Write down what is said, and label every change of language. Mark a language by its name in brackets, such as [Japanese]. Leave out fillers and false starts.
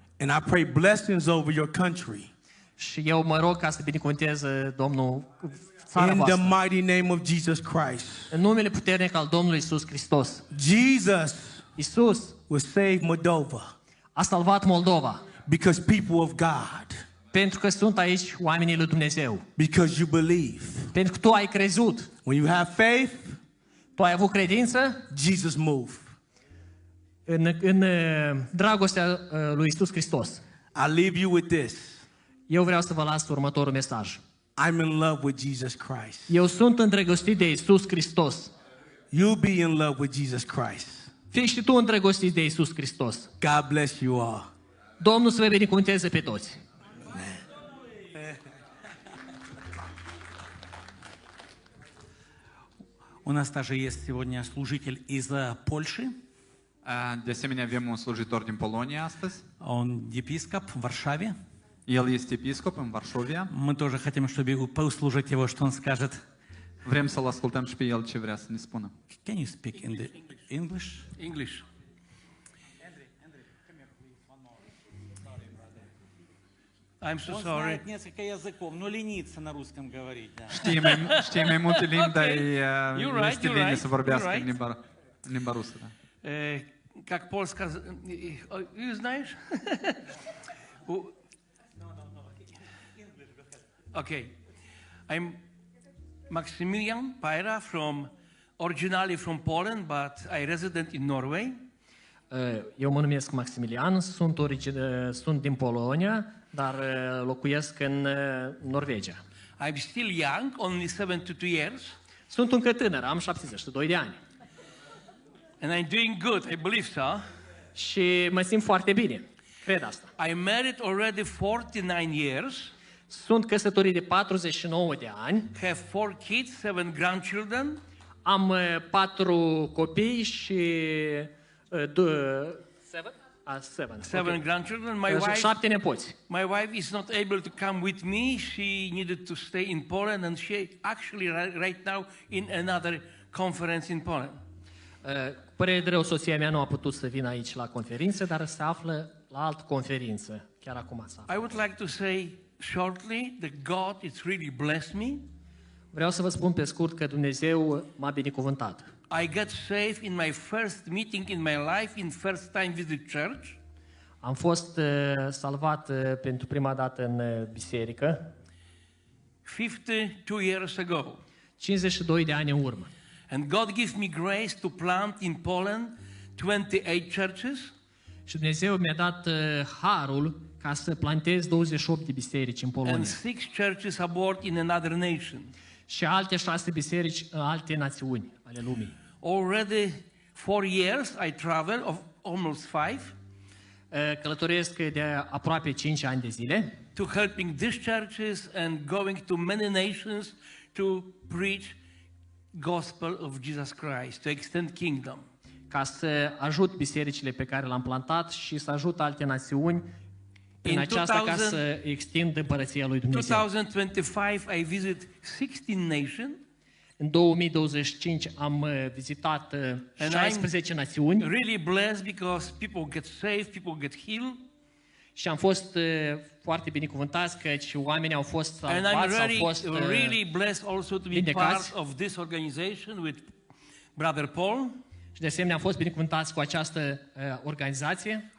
[English] And I pray blessings over your country. [Romanian] Și eu mă rog ca să binecuvânteze Domnul țara [English] In the [Romanian] voastră. [English] mighty name of Jesus Christ. [Romanian] În numele puternic al Domnului Iisus Hristos. [English] Jesus [Romanian] Iisus [English] will save Moldova [Romanian] a salvat Moldova [English] because people of God, [Romanian] pentru că sunt aici oamenii lui Dumnezeu. [English] because you believe. [Romanian] Pentru că tu ai crezut, [English] When you have faith, [Romanian] tu ai avut credință [English] Jesus moved. [Romanian] în dragostea lui Iisus Hristos. [English] I leave you with this. [Romanian] Eu vreau să vă las următorul mesaj. [English] I'm in love with Jesus Christ. [Romanian] Eu sunt îndrăgostit de Iisus Hristos. [English] You'll be in love with Jesus Christ. [Romanian] Fii și tu îndrăgostit de Iisus Hristos. [English] God bless you all. [Romanian] Domnul să vă binecuvânteze pe toți. [Russian] У нас также есть сегодня служитель из Польши. [Romanian] De asemenea, avem un slujitor din Polonia astăzi. [Russian] Он епископ в Варшаве. [Romanian] El este episcop în Varșovia. [Russian] Мы тоже хотим, чтобы послушать его, что он скажет. [Romanian] Vrem să-l ascultăm și pe el ce vrea să ne spună. [English] Can you speak in the English? English. I'm so [Russian] Он [English] sorry. [Russian] знает несколько языков, но ленится на русском говорить. Да. [Romanian] Știe mai multe limbi, dar [English] You're right, [Romanian] este [English] you're [Romanian] bine [English] right, [Romanian] să vorbească [English] you're [Romanian] în limba rusă. Da. [Russian] Как польска... [English] You [Russian] знаешь? [English] Okay. I'm Maximilian Paira originally from Poland, but I resident in Norway. [Romanian] Eu mă numesc Maximilian, sunt din Polonia, dar locuiesc în Norvegia. [English] I'm still young, only 72 years, [Romanian] Sunt încă tânăr, am 72 de ani. [English] and I'm doing good, I believe so. [Romanian] Și mă simt foarte bine. Cred asta. [English] I'm married already 49 years, [Romanian] Sunt căsătorit de 49 de ani, [English] have 4 kids, 7 grandchildren, [Romanian] am 4 copii și [English] 7 grandchildren. My wife [Romanian] 7 nepoți. [English] My wife is not able to come with me. She needed to stay in Poland, and she actually right now in another conference in Poland. [Romanian] Părere de rău, soția mea nu a putut să vină aici la conferință, dar se află la altă conferință, chiar acum se află. [English] I would like to say shortly that God has really blessed me. [Romanian] Vreau să vă spun pe scurt că Dumnezeu m-a binecuvântat. [English] I got saved in my first meeting in my life, in first time visit church. [Romanian] Am fost salvat pentru prima dată în biserică, [English] 52 years ago. [Romanian] 52 de ani în urmă. [English] And God gave me grace to plant in Poland 28 churches. [Romanian] Și Dumnezeu mi-a dat harul ca să plantez 28 de biserici în [English] And [Romanian] Polonia [English] 6 churches abroad in another nation. [Romanian] și alte 6 biserici în alte națiuni ale lumii. [English] Already 4 years I travel, of almost 5, [Romanian] Călătoresc de aproape 5 ani de zile [English] to helping these churches and going to many nations to preach gospel of Jesus Christ, to extend kingdom. [Romanian] ca să ajut bisericile pe care le-am plantat și să ajut alte națiuni prin aceasta ca să extind împărăția lui Dumnezeu. [English] 2025 I visit 16 nations. [Romanian] În 2025 am vizitat 16 națiuni [English] Really blessed because people get saved, people get healed. [Romanian] și am fost foarte binecuvântați căci oamenii au fost [English] And I'm [Romanian] salvați, au fost [English] really blessed also to be [Romanian] vindecați. [English] part of this organization with Brother Paul. [Romanian] Și de asemenea am fost binecuvântați cu această organizație.